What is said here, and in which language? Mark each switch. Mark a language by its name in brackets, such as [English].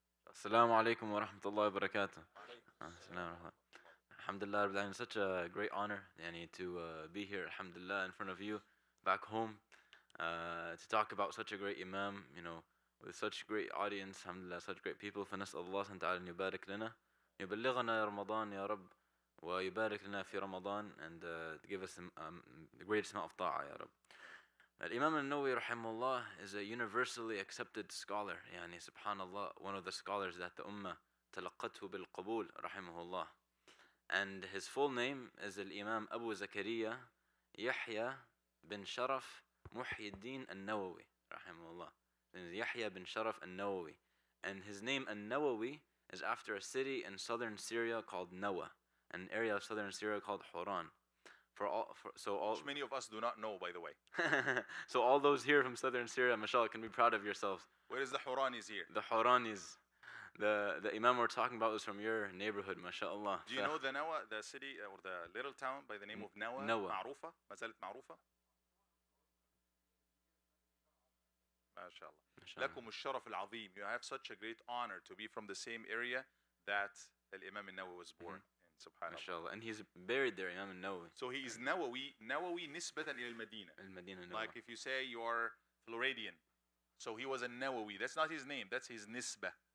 [Arabic] Assalamu alaikum wa rahmatullahi wa barakatuh. [English] Alhamdulillah, such a great honor to be here, alhamdulillah, in front of you, back home, to talk about such a great imam, with such great audience, alhamdulillah, such great people. [Arabic] فنسأل الله سبحانه وتعالى أن يبارك لنا يبلغنا رمضان يا رب ويبارك لنا في رمضان, [English] and to give us the greatest amount of ta'ah [Arabic] يا رب. [English] Imam al-Nawawi rahimahullah is a universally accepted scholar, subhanallah, one of the scholars that the ummah [Arabic] تلقته بالقبول [English] rahimahullah. And his full name is Al-Imam Abu Zakaria Yahya bin Sharaf Muhyiddin al-Nawawi rahimahullah. Yahya bin Sharaf al-Nawawi. And his name al-Nawawi is after a city in southern Syria called Nawa. an area of southern Syria called Huran. Which many of us do not know, by the way. So all those here from southern Syria, mashallah, can be proud of yourselves. Where is the Huranis here? The Huranis. The Imam we're talking about was from your neighborhood, mashallah. Do you know the Nawa, the city or the little town by the name of Nawa? Nawa. [Arabic] معروفة؟ ما زالت معروفة؟ ما شاء الله. لكم الشرف العظيم. [English] You have such a great honor to be from the same area that Imam al-Nawawi was born in. [Arabic] Subhanallah. MashaAllah. [English] And he's buried there, Imam al-Nawawi. So he is Nawawi [Arabic] نسبة إلى المدينة. المدينة [English] Like if you say you are Floridian, so he was a Nawawi. That's not his name. That's his nisbah.